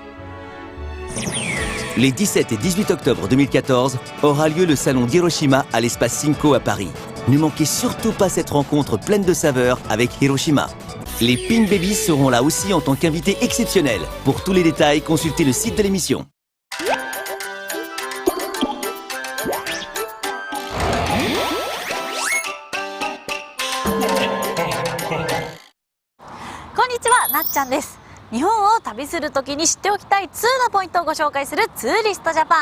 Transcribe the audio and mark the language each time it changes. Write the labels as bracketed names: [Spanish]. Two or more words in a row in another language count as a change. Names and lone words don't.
[French] Les 17 et 18 octobre 2014 aura lieu le salon d'Hiroshima à l'espace Cinco à Paris. Ne manquez surtout pas cette rencontre pleine de saveurs avec Hiroshima. Les Pink Babies seront là aussi en tant qu'invités exceptionnels. Pour tous les détails, consultez le site de l'émission. [Japanese] こんにちは、なっちゃんです。日本を旅するときに知っておきたい2のポイントをご紹介するツーリストジャパン。